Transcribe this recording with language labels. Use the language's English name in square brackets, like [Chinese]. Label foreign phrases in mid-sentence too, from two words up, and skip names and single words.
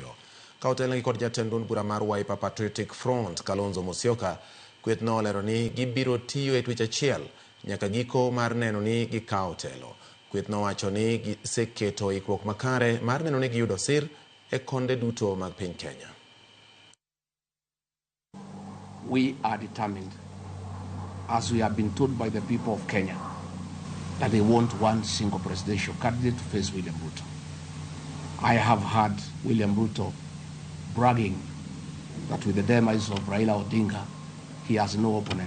[Luo (Kenya and Tanzania)] Ka otelnegi kod jatend duond bura mar Wiper Patriotic Front Kalonzo Musyoka, Kweth nolero ni gibiro tiyo e twech achiel nyaka giko mar neno ni gikawo telo. Kweth nowacho ni giseketo ikruok makare mar neno ni giyudo sir e konde duto mag piny Kenya. [English] We are determined, as we have been told by the people of Kenya, that they want one single presidential candidate to face William Ruto. I have heard William Ruto bragging that with the demise of Raila Odinga, he has no opponent.